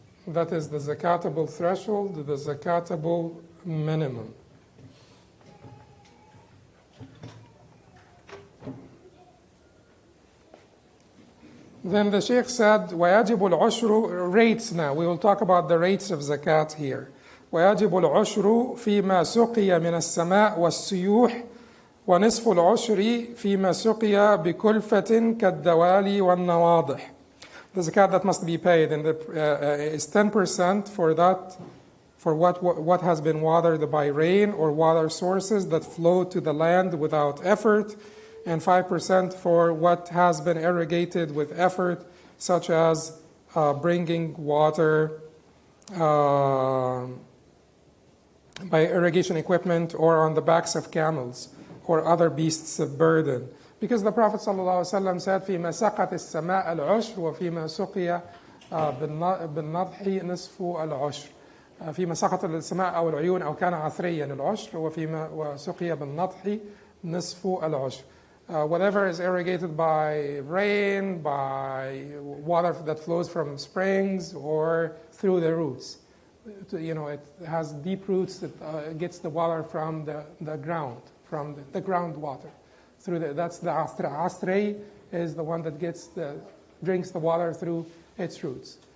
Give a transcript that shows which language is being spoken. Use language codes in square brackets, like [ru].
[en] That is the zakatable threshold, the zakatable minimum. Then the Sheikh said, [ar] وَيَجِبُ الْعُشْرُ [en] rates now. We will talk about the rates of zakat here. [ar] وَيَجِبُ الْعُشْرُ فِيمَا سُقِيَ مِنَ السَّمَاءِ وَالسُّيُوحِ ونصف العشر فيما سقي بكلفة كالدوالي والنواضح. [en] The zakat that must be paid is 10% for that, for what has been watered by rain or water sources that flow to the land without effort, and 5% for what has been irrigated with effort, such as bringing water by irrigation equipment or on the backs of camels or other beasts of burden. Because the Prophet ﷺ said, [ar] فِيمَا سَقَتِ السَّمَاءَ الْعُشْرُ وَفِيمَا سُقِيَ بِالنَّضْحِ نِصْفُ الْعُشْرُ. فيما سقط السماء أو العيون أو كان عثريا العشر وسقي بالنضح نصف العشر. [en] Whatever is irrigated by rain, by water that flows from springs or through the roots. It has deep roots that gets the water from the ground, from the groundwater. That's the astra. Astra is the one that drinks the water through its roots.